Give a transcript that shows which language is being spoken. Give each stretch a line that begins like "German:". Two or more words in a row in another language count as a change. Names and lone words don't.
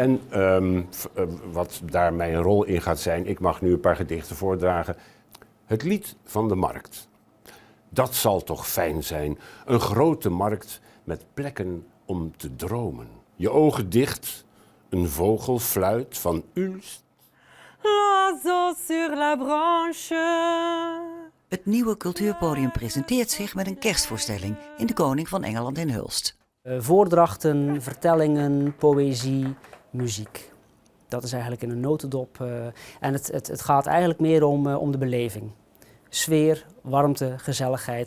Dutch: En wat daar mijn rol in gaat zijn, ik mag nu een paar gedichten voordragen. Het lied van de markt. Dat zal toch fijn zijn, een grote markt met plekken om te dromen. Je ogen dicht. Een vogel fluit van Ulst.
French: L'oiseau sur la branche.
Dutch: Het nieuwe cultuurpodium presenteert zich met een kerstvoorstelling in de Koning van Engeland in Hulst. Voordrachten, vertellingen, poëzie, muziek. Dat is eigenlijk in een notendop. En het gaat eigenlijk meer om de beleving. Sfeer, warmte, gezelligheid.